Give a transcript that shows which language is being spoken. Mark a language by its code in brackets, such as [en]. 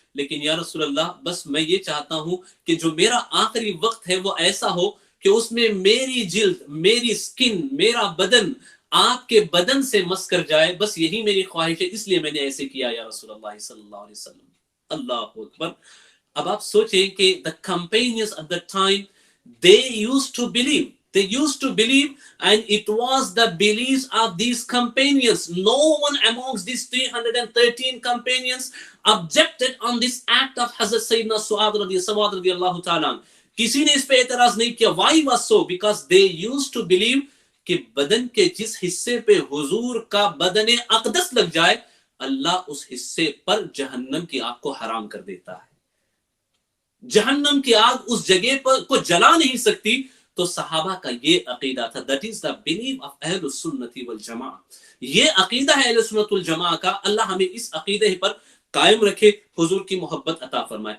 [ur] لیکن یا رسول اللہ بس میں یہ چاہتا ہوں کہ جو میرا آخری وقت ہے وہ ایسا ہو کہ اس میں میری جلد, میری سکن, میرا بدن آپ کے بدن سے مس کر جائے, بس یہی میری خواہش ہے, اس لیے میں نے ایسے کیا یا رسول اللہ صلی اللہ علیہ وسلم. اللہ اکبر. اب آپ سوچیں کہ [en] the companions at that time they used to believe and it was the beliefs of these companions. No one amongst these 313 companions objected on this act of Hazrat Sayyidina Su'ad radiyallahu ta'ala. [ur] کسی نے اس پہ اعتراض نہیں کیا. [en] Why was so? Because they used to believe [ur] کہ بدن کے جس حصے پہ حضور کا بدن اقدس لگ جائے اللہ اس حصے پر جہنم کی آگ کو حرام کر دیتا ہے. جہنم کی آگ اس جگہ پر کو جلا نہیں سکتی. تو صحابہ کا یہ عقیدہ تھا. [en] That is the belief of اہل السنت والجماع. [ur] یہ عقیدہ ہے اہل سنت والجماع کا. اللہ ہمیں اس عقیدے پر قائم رکھے, حضور کی محبت عطا فرمائے.